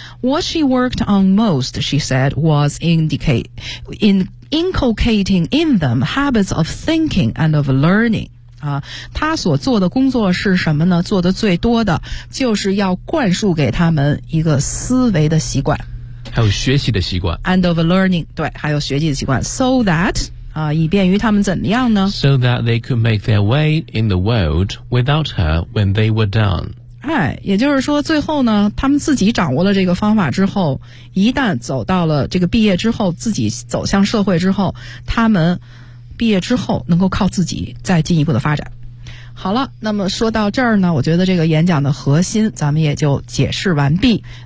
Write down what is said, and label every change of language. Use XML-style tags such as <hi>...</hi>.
<en>What she worked on most, she said, was inculcating in them habits of thinking and of learning.</en> <zh>啊，她所做的工作是什么呢？做的最多的就是要灌输给他们一个思维的习惯。还有学习的习惯。</zh> <en>And of learning,</en> <zh>对，还有学习的习惯。</zh> <en>So that...</en> <zh>以便于他们怎么样呢</zh> <en>So that they could make their way in the world without her when they were done.</en> <zh>哎，也就是说最后呢他们自己掌握了这个方法之后一旦走到了这个毕业之后自己走向社会之后他们毕业之后能够靠自己再进一步的发展。好了那么说到这儿呢我觉得这个演讲的核心咱们也就解释完毕。</zh>